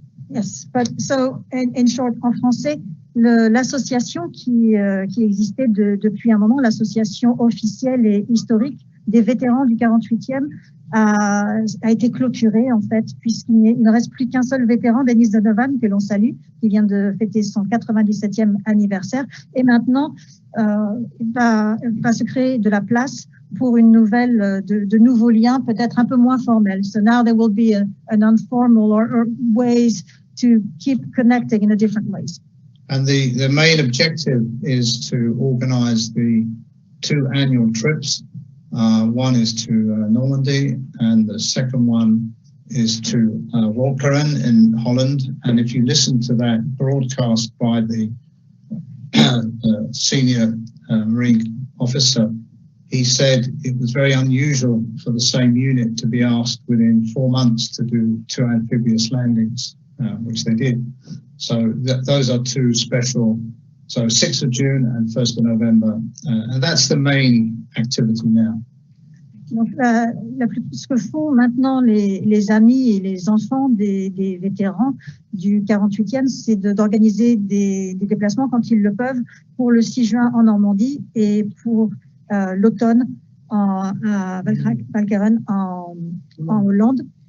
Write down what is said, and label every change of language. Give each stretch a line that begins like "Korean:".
English: Yes, but so in short,
French: en français, l'association qui existait depuis un moment, l'association officielle et historique des vétérans du 48e a été clôturée en fait, puisqu'il ne reste plus qu'un seul vétéran, Denis Donovan, que l'on salue, qui vient de fêter son 97e anniversaire, et maintenant va se créer de la place pour une nouvelle, de nouveaux liens, peut-être un peu moins formels.
English: So now there will be an informal or ways to keep connecting in a different ways. And the main objective is to organize the 2 annual trips. One is to Normandy, and the second one is to Walcheren in Holland. And if you listen to that broadcast by the senior Marine officer, he said it was very unusual for the same unit to be asked within 4 months to do 2 amphibious landings, which they did. So those are 2 special. So 6th of June and 1st of November, and that's the main activity now.
French: Donc, ce que font maintenant les amis et les enfants des vétérans du 48e, c'est d'organiser des déplacements quand ils le peuvent pour le 6 juin en Normandie et pour l'automne à Walcheren en Hollande.